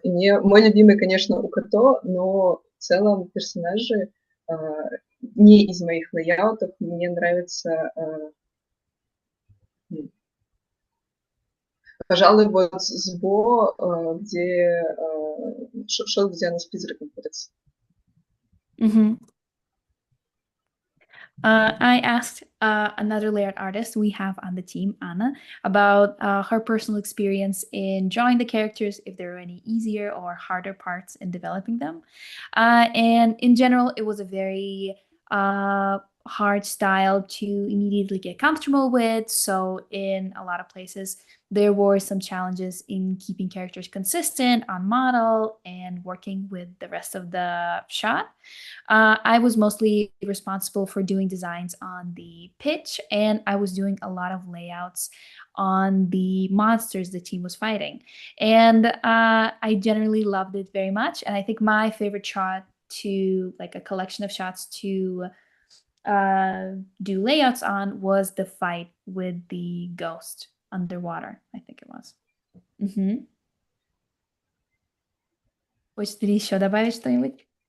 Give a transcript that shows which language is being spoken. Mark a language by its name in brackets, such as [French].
[Russian] И мой любимый, конечно, Укато, но в целом персонажи не из моих лейаутов. Мне нравится, пожалуй, вот Сбо, где шот, где она с призраком ходится. [English] I asked another layered artist we have on the team, Anna, about her personal experience in drawing the characters, if there were any easier or harder parts in developing them. And in general, it was a very hard style to immediately get comfortable with. So in a lot of places, there were some challenges in keeping characters consistent on model and working with the rest of the shot. I was mostly responsible for doing designs on the pitch, and I was doing a lot of layouts on the monsters the team was fighting. And I generally loved it very much. And I think my favorite shot, to like a collection of shots to do layouts on, was the fight with the ghost underwater, I think it was. [Russian] Хочешь ли еще добавить что-нибудь?